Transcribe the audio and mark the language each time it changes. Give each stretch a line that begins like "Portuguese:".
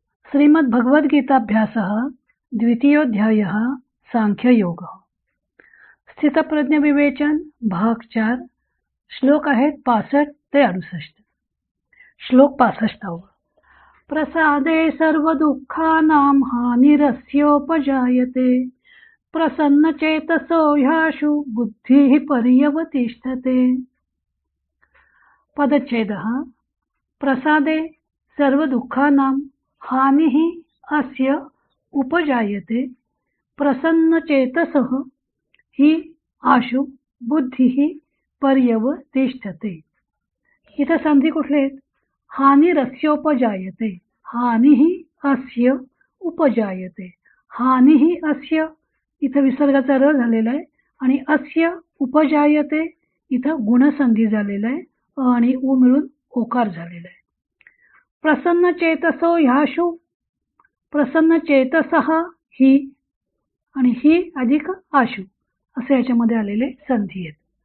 Sanskrit: श्रीमद्भगवद्गीताभ्यासः द्वितीयोऽध्यायः सांख्ययोगः।
Marathi: स्थितप्रज्ञ विवेचन भाग 4 श्लोक आहेत 65 ते 68। श्लोक 65।
Sanskrit: प्रसादे सर्व दुःखानां हानिरस्योपजायते प्रसन्नचेतसो ह्याशु बुद्धिः पर्यवतिष्ठते। पदच्छेदः। प्रसादे सर्व दुःखानां हानिः अस्य उपजायते प्रसन्नचेतसः हि आशु बुद्धिः पर्यवतिष्ठते।
Marathi: इथं संधी कुठले आहेत?
Sanskrit: हानिरस्योपजायते, हानिः अस्य उपजायते।
Marathi: हानिः अस्य इथं विसर्गाचा र झालेला आहे आणि अस्य उपजायते इथं गुणसंधी झालेला आहे आणि उ मिळून ओकार झालेला आहे।
Sanskrit: प्रसन्न चेतसो ह्याशु, प्रसन्न चेतसः
Marathi: ही आणि ही अधिक आशु असे याच्यामध्ये आलेले संधी आहेत।